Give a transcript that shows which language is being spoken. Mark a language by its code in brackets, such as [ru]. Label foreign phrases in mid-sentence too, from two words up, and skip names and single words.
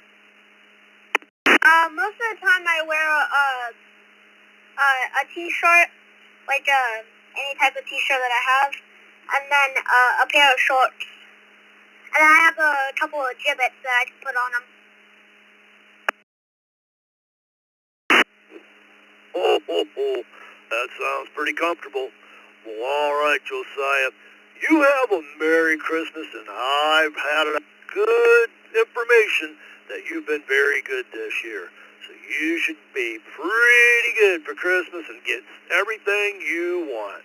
[en] Most of the time I wear a t-shirt, like any type of t-shirt that I have, and then a pair of shorts. And I have a couple of gibbets that I can put on them. Oh, ho, ho. That sounds pretty comfortable. Well, all right, Josiah. You have a Merry Christmas, and I've had good information that you've been very good this year. So you should be pretty good for Christmas and get everything you want.